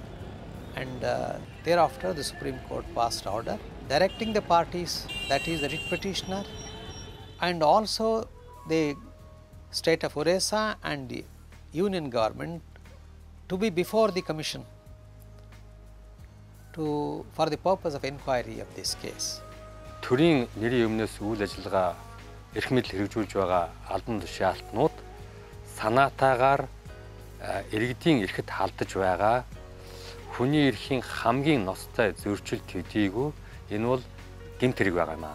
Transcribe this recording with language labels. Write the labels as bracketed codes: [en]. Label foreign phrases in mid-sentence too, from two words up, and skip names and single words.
[en] And thereafter the Supreme Court passed order directing the parties, that is the writ petitioner and also the state of Orissa and the union government to be before the Commission for the purpose of inquiry of this case. [mn] төрийн нэрийн өмнөөс үйл ажиллагаа эрх мэдэл хэрэгжүүлж байгаа албан тушаал алтнууд санаатаагаар иргэдийн эрхэд халдаж байгаа хүний эрхийн хамгийн ностой зөрчил төдийгүй энэ бол гэмт хэрэг байгаа юм аа.